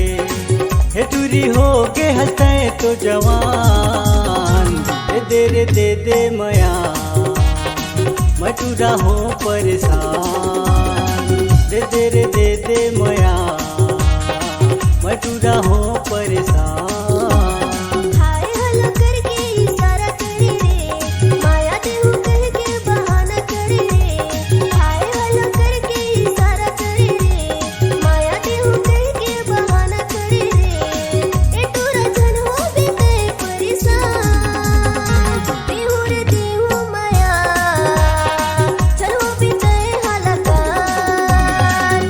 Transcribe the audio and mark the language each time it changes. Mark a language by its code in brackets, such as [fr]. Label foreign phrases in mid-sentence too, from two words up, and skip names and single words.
[hne] हे टूरी हो के हंसते तो जवान, दे दे मया मैं टूरा हो परेशान। दे दे मया मैं टूरा हो परेशान। [en] hi hello [hne] करके इशारा करे रे, माया देहू कह के बहाना करे रे। [en] hi hello [hne] करके इशारा करे रे, माया देहू कह के बहाना करे रे। ए टूरा जन हो बीते परेशान, देहू रे देहू माया जन हो बीते हलाकान।